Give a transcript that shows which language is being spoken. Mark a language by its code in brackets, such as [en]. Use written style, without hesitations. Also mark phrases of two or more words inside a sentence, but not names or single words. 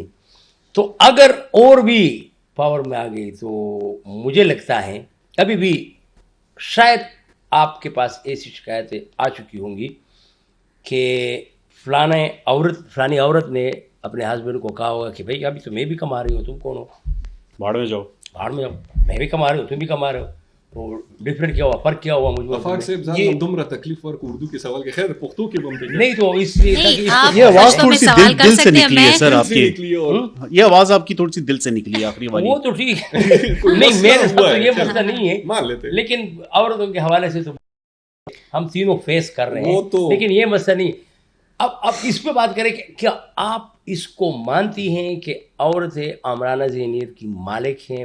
[ur] تو اگر اور بھی پاور میں آ گئی تو مجھے لگتا ہے ابھی بھی شاید آپ کے پاس ایسی شکایتیں آ چکی ہوں گی کہ فلانی عورت نے اپنے ہسبینڈ کو کہا ہوگا کہ بھائی ابھی تو میں بھی کما رہی ہوں تم کون ہو بھاڑ میں جاؤ میں بھی کما رہی ہوں تم بھی کما رہے ہو تو ڈفرینٹ کیا ہوا فرق کیا ہوا مجھ [ps] افاق صاحب ځان دومره تکلیف ورک اردو کې سوال کې خیر پښتو کې بم دی [ur] نہیں تو اس لیے یہ آواز تھوڑی سی دل سے نکلی ہے سر آپ کی یہ آواز آپ کی تھوڑی سی دل سے نکلی ہے آخری والی وہ تو ٹھیک نہیں میرے ساتھ تو یہ مسئلہ نہیں ہے مان لیتے لیکن عورتوں کے حوالے سے تو ہم تینوں فیس کر رہے ہیں لیکن یہ مسئلہ نہیں. اب اس پہ بات کریں کہ کیا آپ اس کو مانتی ہیں کہ عورتیں آمرانہ ذہنیت کی مالک ہیں؟